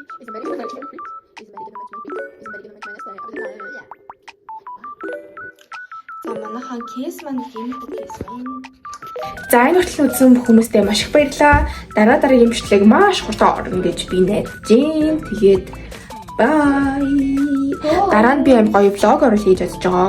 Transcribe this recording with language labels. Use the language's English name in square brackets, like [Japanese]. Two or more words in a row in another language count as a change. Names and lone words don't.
[English] Is somebody gonna match my feet? Is somebody gonna match my feet? Is somebody gonna match my nasty up in the yeah. [Mongolian] За манайхан кейс маань гэмтэг кейс байна. За энэ хүртэл үзсэн хүмүүстээ маш их баярлалаа. Дараагийн бичлэг маш хурдан орно гэж би найдаж байна. Тэгээд бай. Дараа нь би амар гоё влог оруулах гэж бодож байгаа.